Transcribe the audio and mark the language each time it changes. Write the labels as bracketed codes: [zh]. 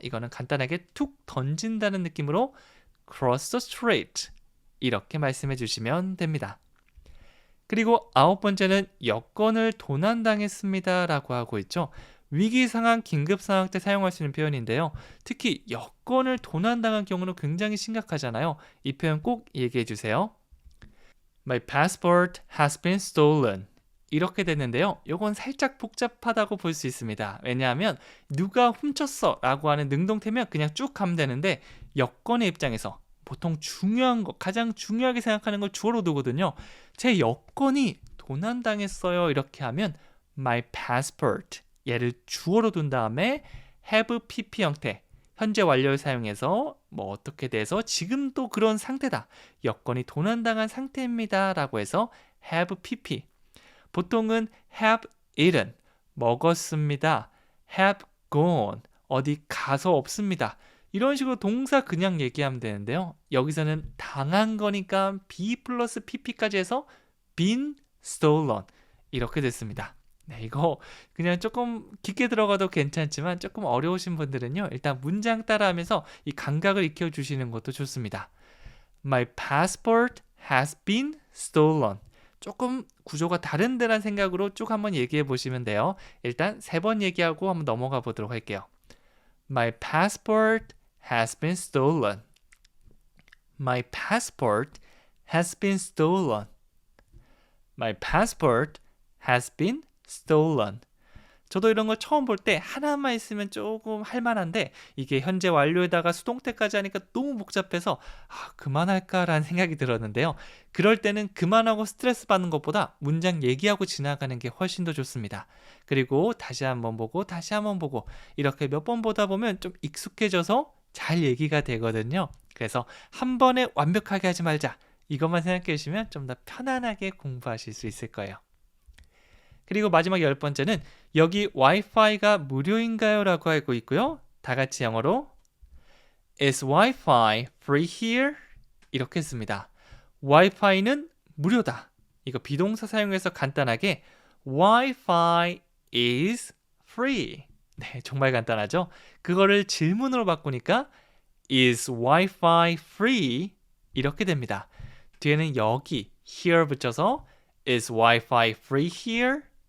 [ko] 이거는 간단하게 툭 던진다는 느낌으로 [en] cross the street [ko] 이렇게 말씀해 주시면 됩니다. 그리고 9번째는 여권을 도난당했습니다 라고 하고 있죠. 위기 상황, 긴급 상황 때 사용할 수 있는 표현인데요. 특히 여권을 도난당한 경우는 굉장히 심각하잖아요. 이 표현 꼭 얘기해 주세요. [en] My passport has been stolen. [ko] 이렇게 됐는데요. 이건 살짝 복잡하다고 볼 수 있습니다. 왜냐하면 누가 훔쳤어 라고 하는 능동태면 그냥 쭉 가면 되는데 여권의 입장에서 보통 중요한 거, 가장 중요하게 생각하는 걸 주어로 두거든요. 제 여권이 도난당했어요. 이렇게 하면 my passport 얘를 주어로 둔 다음에 have pp 형태 현재 완료를 사용해서 어떻게 돼서 지금도 그런 상태다. 여권이 도난당한 상태입니다. 라고 해서 have pp 보통은 have eaten, 먹었습니다. have gone, 어디 가서 없습니다. 이런 식으로 동사 그냥 얘기하면 되는데요. 여기서는 당한 거니까 be 플러스 pp까지 해서 been stolen 이렇게 됐습니다. 네, 이거 그냥 조금 깊게 들어가도 괜찮지만 조금 어려우신 분들은요. 일단 문장 따라하면서 이 감각을 익혀주시는 것도 좋습니다. [en] My passport has been stolen. [ko] 조금 구조가 다른 데란 생각으로 쭉 한번 얘기해 보시면 돼요. 일단 3번 얘기하고 한번 넘어가 보도록 할게요. [en] My passport has been stolen. My passport has been stolen. My passport has been stolen. [ko] 저도 이런 거 처음 볼 때 하나만 있으면 조금 할만한데 이게 현재 완료에다가 수동태까지 하니까 너무 복잡해서 그만할까라는 생각이 들었는데요. 그럴 때는 그만하고 스트레스 받는 것보다 문장 얘기하고 지나가는 게 훨씬 더 좋습니다. 그리고 다시 한번 보고 다시 한번 보고 이렇게 몇 번 보다 보면 좀 익숙해져서 잘 얘기가 되거든요. 그래서 한 번에 완벽하게 하지 말자. 이것만 생각해 주시면 좀 더 편안하게 공부하실 수 있을 거예요. 그리고 마지막 10번째는 여기 와이파이가 무료인가요? 라고 알고 있고요. 다 같이 영어로 [en] Is Wi-Fi free here? [ko] 이렇게 씁니다. 와이파이는 무료다. 이거 비동사 사용해서 간단하게 [en] Wi-Fi is free. [ko] 네, 정말 간단하죠? 그거를 질문으로 바꾸니까 [en] Is Wi-Fi free? [ko] 이렇게 됩니다. 뒤에는 여기 [en] here 붙여서 Is Wi-Fi free here?